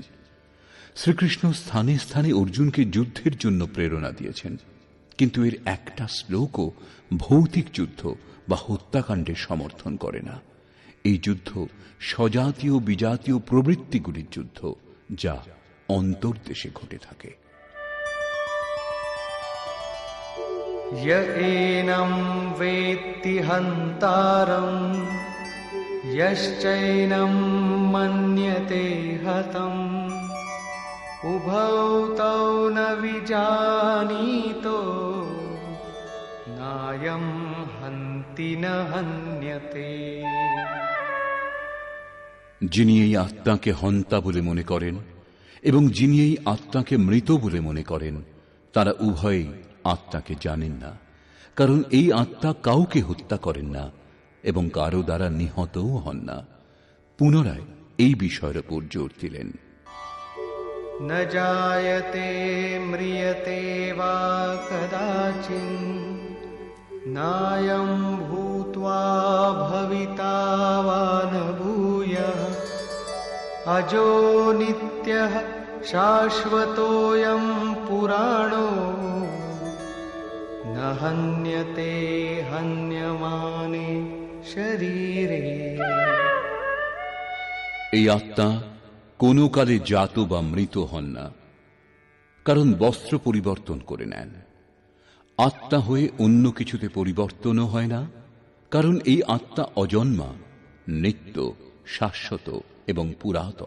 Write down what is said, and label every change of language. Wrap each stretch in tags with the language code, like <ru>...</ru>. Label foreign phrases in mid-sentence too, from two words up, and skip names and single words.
<bn>শ্রীকৃষ্ণ স্থানে স্থানে অর্জুনকে যুদ্ধের জন্য প্রেরণা দিয়েছেন, কিন্তু এর একটা শ্লোকও ভৌতিক যুদ্ধ বা হত্যাকাণ্ডের সমর্থন করে না। এই যুদ্ধ স্বজাতীয় বিজাতীয় প্রবৃত্তিগুলির যুদ্ধ, যা অন্তর্দেশে ঘটে থাকে।</bn> <sa>य एनं वेत्ति हन्तारं यश्चैनं मन्यते हतम् उभौ तौ न विजानीतो नायं हन्ति न हन्यते।</sa> <bn>যিনি এই আত্মাকে হন্তা বলে মনে করেন এবং যিনি এই আত্মাকে মৃত বলে মনে করেন, তারা উভয়ই আত্মাকে জানেন না, কারণ এই আত্মা কাউকে হত্যা করেন না এবং কারো দ্বারা নিহতও হন না। পুনরায় এই বিষয়ের উপর জোর দিলেন।</bn> <sa>न जायते म्रियते वा कदाचिन् नायं भूत्वा भविता वा न भूयः अजो नित्यः शाश्वतोऽयं पुराणो न हन्यते हन्यमाने शरीरे।</sa> <bn>এই আত্মা কোনো কালে জাত বা মৃত হন না, কারণ বস্ত্র পরিবর্তন করে নেন। আত্মা হয়ে অন্য কিছুতে পরিবর্তনও হয় না, কারণ এই আত্মা অজন্মা, নিত্য, শাশ্বত এবং পুরাতন।</bn>